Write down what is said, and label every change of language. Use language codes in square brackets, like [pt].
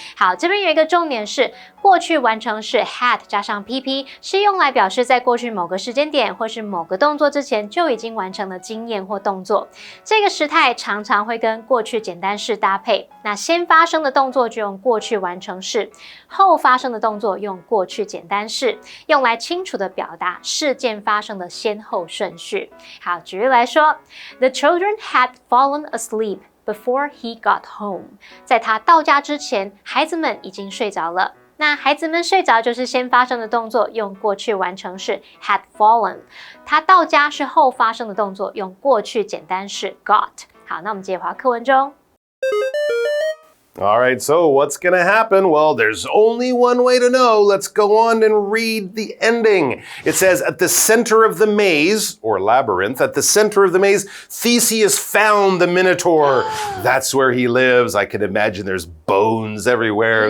[zh] 好，这边有一个重点是过去完成式 had 加上 PP 是用来表示在过去某个时间点或是某个动作之前就已经完成了经验或动作。这个时态常常会跟过去简单式搭配，那先发生的动作就用过去完成式，后发生的动作用过去简单式，用来清楚地表达事件发生的先后顺序。 [en] 好， [zh] 举例来说 [en] The children had fallen asleep before he got home. [zh] 在他到家之前，孩子们已经睡着了。那孩子们睡着就是先发生的动作，用过去完成式 [en] had fallen. [zh] 他到家是后发生的动作，用过去简单式 got. 好，那我们接着回到课文中。 [en] All right, so what's going to happen? Well, there's only one way to know. Let's go on and read the ending. It says, at the center of the maze, or labyrinth, at the center of the maze, Theseus found the Minotaur. That's where he lives. I can imagine there's bones everywhere.